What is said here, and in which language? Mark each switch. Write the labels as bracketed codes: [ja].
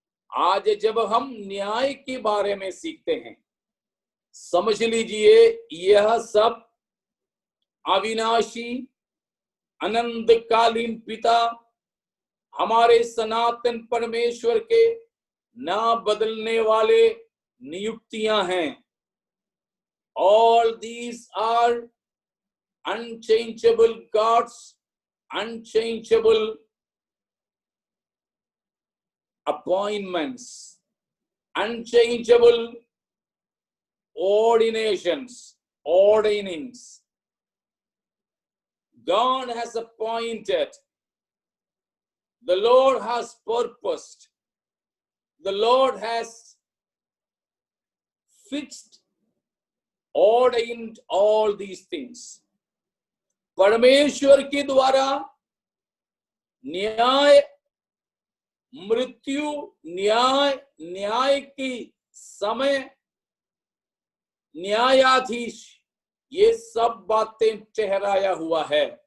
[hi] आज जब हम न्याय के बारे में सीखते हैं, समझ लीजिए यह सब अविनाशी अनंतकालीन पिता हमारे सनातन परमेश्वर के ना बदलने वाले नियुक्तियां हैं। [en] All these are unchangeable God's unchangeable appointments, unchangeable ordinations, ordinings. God has appointed The Lord has purposed. The Lord has fixed, ordained all these things. [hi] परमेश्वर के द्वारा न्याय, मृत्यु, न्याय की समय, न्यायाधीश, ये सब बातें ठहराया हुआ है।